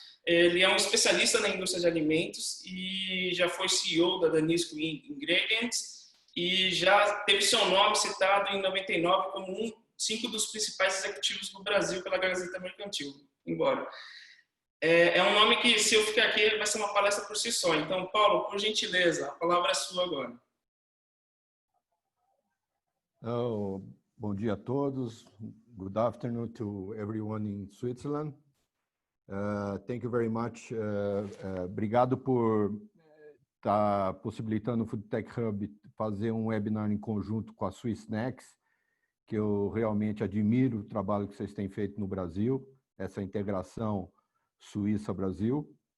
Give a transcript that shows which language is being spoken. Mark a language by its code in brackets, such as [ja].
[pt] Ele é um especialista na indústria de alimentos e já foi CEO da Danisco Ingredients e já teve seu nome citado em 99 como 5 dos principais executivos do Brasil pela Gazeta Mercantil, embora. É um nome que, se eu ficar aqui, vai ser uma palestra por si só. Então, Paulo, por gentileza, a palavra é sua agora. Bom dia a todos. [en] Good afternoon to everyone in Switzerland. Thank you very much. [pt] Obrigado por estar possibilitando o Food Tech Hub fazer um webinar em conjunto com a Swissnex, que eu realmente admiro o trabalho que vocês têm feito no Brasil, essa integração Suíça-Brasil.